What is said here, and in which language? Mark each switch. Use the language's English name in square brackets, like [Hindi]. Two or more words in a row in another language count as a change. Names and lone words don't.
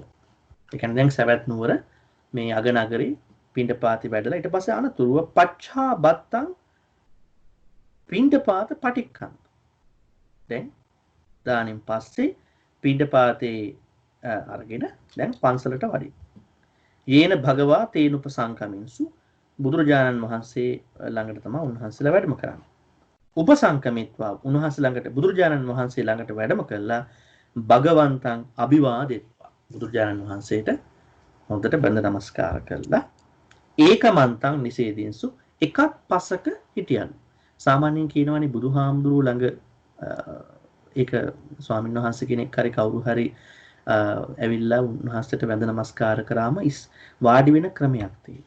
[Sinhala] ඒ කියන්නේ දැන් සවැත් නුවර මේ අගනගරේ පිණ්ඩපාතේ වැඩලා ඊට පස්සේ අනතුරුව [Pali] පච්චා බත්තං පිණ්ඩපාත පටික්කන්. [Sinhala] දැන් දානින් පස්සේ පිණ්ඩපාතේ අරගෙන දැන් පන්සලට වඩින්න. [Pali] යේන භගවා තේන උපසංකමින්සු [Sinhala] බුදුරජාණන් වහන්සේ ළඟට තමයි උන්වහන්සේලා වැඩම කරන්නේ. උපසංකමිත්වා උන්වහන්සේ ළඟට බුදුරජාණන් වහන්සේ ළඟට වැඩම කළා [Pali] භගවන්තං අභිවාදෙත්වා [Sinhala] බුදුරජාණන් වහන්සේට හොඳට බඳ නමස්කාර කළා. [Pali] ඒකමන්තං නිසේදින්සු [Sinhala] එකක් පසක හිටියලු. සාමාන්‍යයෙන් කියනවනේ බුදුහාමුදුරුවෝ ළඟ ඒක ස්වාමීන් වහන්සේ කෙනෙක් හරි කවුරු හරි ඇවිල්ලා උන්වහන්සේට වැඳ නමස්කාර කරාම වාඩි වෙන ක්‍රමයක් තියෙනවා.